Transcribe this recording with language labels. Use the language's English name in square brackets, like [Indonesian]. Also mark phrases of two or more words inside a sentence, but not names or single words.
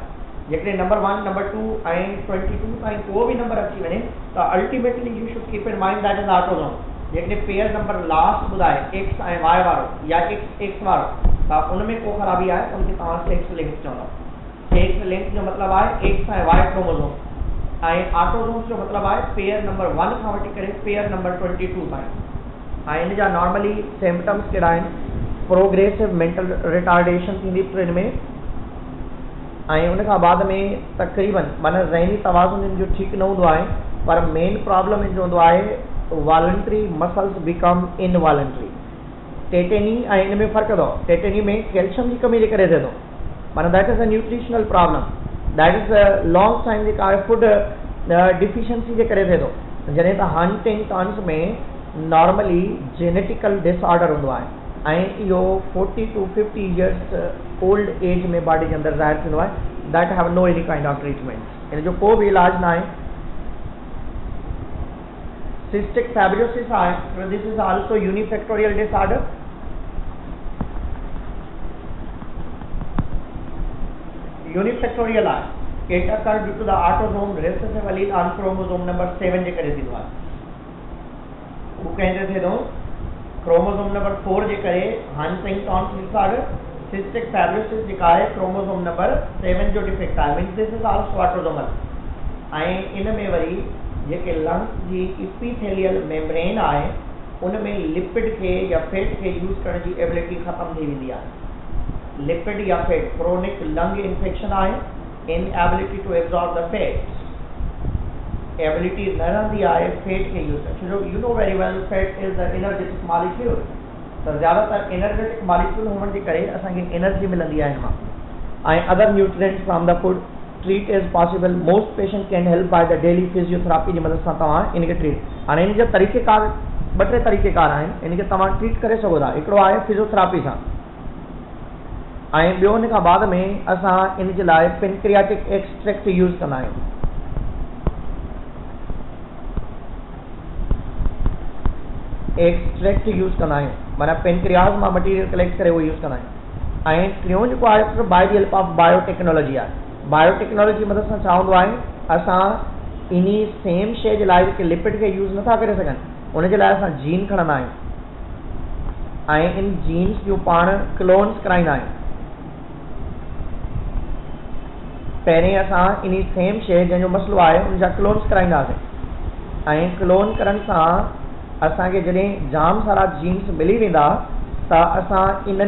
[Sindhi] जेकॾहिं नंबर 1, नंबर 2 ऐं 22 ताईं को बि नंबर अची वञे त [English] ultimately you should keep in mind that is autosome. [Sindhi] जेकॾहिं [English] pair number last [Sindhi] ॿुधाए एक्स ऐं वाई वारो या एक्स वारो, त उनमें को ख़राबी आहे त उनखे तव्हां [English] sex link [Sindhi] चवंदव। [English] sex link [Sindhi] जो मतिलबु आहे एक्स ऐं [English] Y chromosome, [Sindhi] ऐं ऑटोसोम्स जो मतिलबु आहे [English] pair number 1 [Sindhi] खां वठी करे [English] pair number 22 [Sindhi] ताईं। ऐं इन जा [English] normally symptoms [Sindhi] कहिड़ा आहिनि? [English] progressive mental retardation [Sindhi] थींदी ट्रेन में, ऐं उन खां बाद में तक़रीबन माना ज़हनी तवाज़ुन जो ठीकु न हूंदो आहे, पर [English] main problem [Sindhi] इन जो हूंदो आहे [English] voluntary muscles become involuntary. [Sindhi] टेटेनी ऐं इन में फ़र्क़ु अथव, टेटेनी में कैल्शियम जी कमी जे करे थिए थो, माना [English] that is a nutritional problem, that is a long time [Sindhi] जेका आहे [English] food deficiency [Sindhi] जे करे थिए थो। जॾहिं त हंटिंगटॉन्स में नॉर्मली [English] genetical disorder [Sindhi] हूंदो आहे ऐं इहो [English] 40 to 50 years old age [Sindhi] में बॉडी जे अंदरि ज़ाहिर थींदो आहे, [English] that have no any kind of treatment, [Sindhi] इन जो को बि इलाज न आहे। [English] cystic fibrosis [Sindhi] आहे, [English] this is also unifactorial disorder. [Sindhi] यूनिफैक्टोरियल आहे, [English] it occur due to the autosome recessive allele on chromosome number 7 [Sindhi] जे करे थींदो आहे। उहो कंहिंजे थिए थो? [English] chromosome number 4 [Sindhi] जे करे [English] Huntington's disorder. cystic fibrosis [Sindhi] जेका आहे [English] chromosome number 7 [Sindhi] जो डिफेक्ट आहे, [English] means this is also autosomal. [Sindhi] ऐं इन में वरी जेके लंग्स जी [English] epithelial membrane [Sindhi] आहे उन में लिपिड खे या फैट खे यूज़ करण जी एबिलिटी ख़तम थी वेंदी आहे। लिपिड या फैट, [English] chronic lung infection [Sindhi] आहे, [English] inability to absorb the fat, [Sindhi] एबिलिटी न रहंदी आहे फैट खे यूज़ करण। छो [English] you know very well fat is the energetic molecule, [Sindhi] त ज़्यादातर [English] energetic molecule [Sindhi] हुअण जे करे असांखे एनर्जी मिलंदी आहे हिन मां। [English] ऐं other nutrients from the food treat is possible, most patient can help by the daily physiotherapy [Sindhi] जी मदद सां तव्हां इनखे ट्रीट। हाणे इन जा तरीक़ेकार 2-3 तरीक़ेकार आहिनि, इनखे तव्हां ट्रीट करे सघो था। हिकिड़ो आहे फिजियोथेरेपी सां, ऐं ॿियो इन खां बाद में असां इन जे लाइ [English] pancreatic extract [Sindhi] यूज़ कंदा आहियूं। एक्सट्रैक्ट यूज़ कंदा आहियूं, माना पेनक्रियास मां [English] material collect [Sindhi] करे उहो यूज़ कंदा आहियूं। ऐं टियों जेको आहे [English] by the help of biotechnology [Sindhi] आहे। बायोटेक्नोलॉजी मदद सां छा हूंदो आहे, असां इन्ही सेम शइ जे लाइ जेके लिपिड खे यूज़ नथा करे सघनि, उनजे लाइ असां जीन खणंदा आहियूं ऐं इन जीन्स जूं पाण क्लोन्स कराईंदा आहियूं। पहिरें असां इन्ही सेम शइ जंहिंजो मसइलो आहे उन जा क्लोन्स कराईंदासीं, ऐं क्लोन करण सां असांखे जॾहिं जाम सारा जीन्स मिली वेंदा त असां इन्हनि